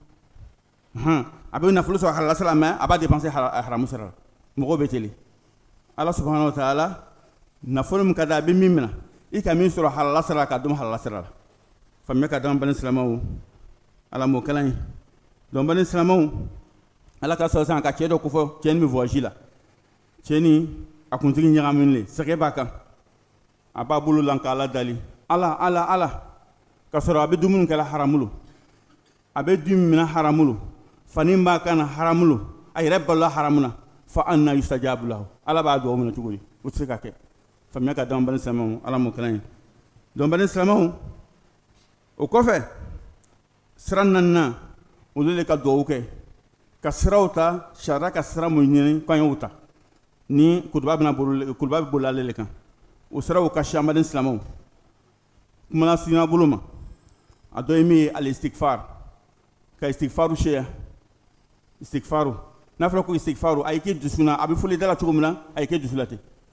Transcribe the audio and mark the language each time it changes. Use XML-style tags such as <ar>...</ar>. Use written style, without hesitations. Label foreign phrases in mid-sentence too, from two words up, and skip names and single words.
<bm>na a bɛ nafolo sɔrɔ halala sira la mɛ a b'a dépenser haramu sira la mɔgɔw bɛ teli ala</bm> <ar>سبحانه وتعالى</ar> <bm>nafolo min ka di a bɛ min minɛ i ka min sɔrɔ halala sira la k'a dɔn halala sira la faamuya ka d'an bani silamɛw ala m'o kalan ye donc bani silamɛw ala ka sɔrɔ sisan ka cɛ dɔ ko fɔ cɛ ni bɛ voyage la cɛ ni a kuntigi ɲagaminen le sɛgɛ b'a kan a b'a bolo lan k'ala dali ala ka sɔrɔ a bɛ dumuni kɛla haramu lo a bɛ dun minɛ haramu lo fani b'a kan na haramu lo a yɛrɛ balola haramu na</bm> <ar>فأنى يستجاب له</ar> <bm>ala b'a dugawu minɛ cogo di o tɛ se ka kɛ faamuya ka d'an bani silamɛw ala m'o kalan ye donc bani silamɛw o kɔfɛ sira naaninan olu de ka dugawu kɛ ka siraw ta sariya ka sira mun ɲini k'an y'o ta ni kutuba bɛ boli ale le kan o siraw ka si an baden silamɛw kumana sina bolo ma a dɔ ye min ye al-istigfar ka istigfaru seya istigfaru n'a fɔra ko istigfaru a y'i kɛ dusu na a bɛ fɔli da la cogo min na a y'i kɛ dusu la ten</bm>